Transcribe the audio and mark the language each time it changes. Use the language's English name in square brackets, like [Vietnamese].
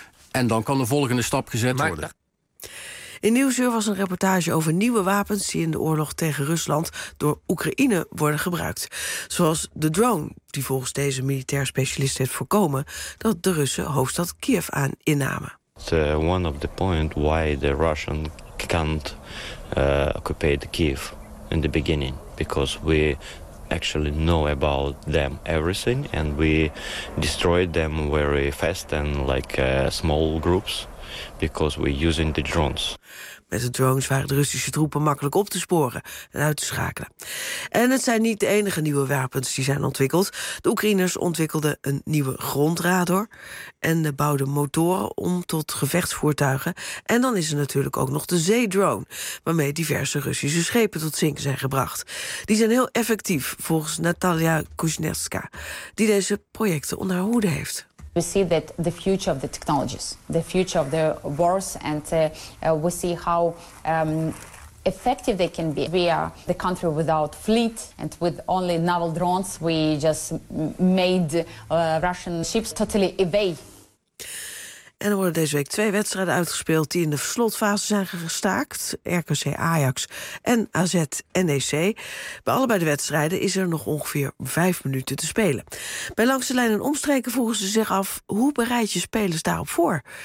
[Dutch] En dan kan de volgende stap gezet worden. In Nieuwsuur was een reportage over nieuwe wapens die in de oorlog tegen Rusland door Oekraïne worden gebruikt. Zoals de drone, die volgens deze militair specialist heeft voorkomen dat de Russen hoofdstad Kiev aan innamen. [English] One of the points why the Russian can't occupy the Kiev in the beginning, because we actually know about them everything, and we destroyed them very fast and like small groups, because we're using the drones. [Dutch] Met de drones waren de Russische troepen makkelijk op te sporen en uit te schakelen. En het zijn niet de enige nieuwe wapens die zijn ontwikkeld. De Oekraïners ontwikkelden een nieuwe grondradar en bouwden motoren om tot gevechtsvoertuigen. En dan is er natuurlijk ook nog de zeedrone, waarmee diverse Russische schepen tot zinken zijn gebracht. Die zijn heel effectief, volgens Natalia Kuznetska, die deze projecten onder haar hoede heeft. [English] We see that the future of the technologies, the future of the wars, and we see how effective they can be. We are the country without fleet and with only naval drones. We just made Russian ships totally evade. [Dutch] En er worden deze week 2 wedstrijden uitgespeeld die in de slotfase zijn gestaakt. RKC Ajax en AZ NEC. Bij allebei de wedstrijden is er nog ongeveer 5 minuten te spelen. Bij Langs de Lijn en Omstreken vroegen ze zich af, hoe bereid je spelers daarop voor?